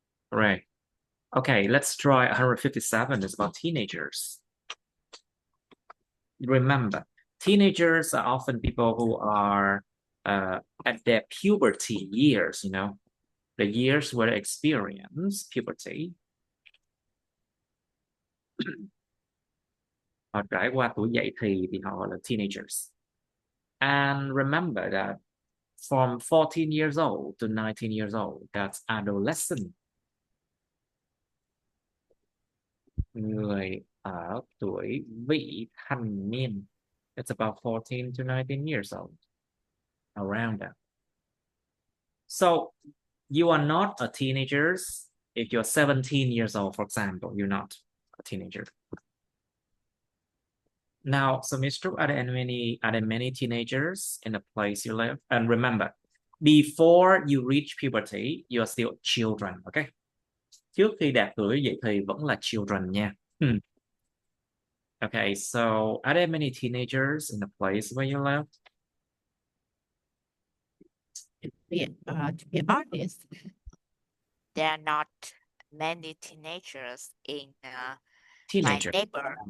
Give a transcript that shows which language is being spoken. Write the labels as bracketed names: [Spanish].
[English] Right. Okay, let's try 157. It's about teenagers. Remember, teenagers are often people who are at their puberty years, the years where they experience puberty. [Vietnamese] Họ trải qua tuổi dậy thì họ gọi là teenagers. [English] And remember that from 14 years old to 19 years old, that's adolescent. [Vietnamese] Người ở tuổi vị thành niên. [English] It's about 14 to 19 years old. Around that. So you are not a teenager. If you're 17 years old, for example, you're not a teenager. Now, so Mr. Are there many teenagers in the place you live? And remember, before you reach puberty, you're still children, okay? [Vietnamese] Trước khi đạt tuổi dậy thì vẫn là children nha. Okay, so are there many teenagers in the place where you live? To be honest, there are not many teenagers in my neighbor.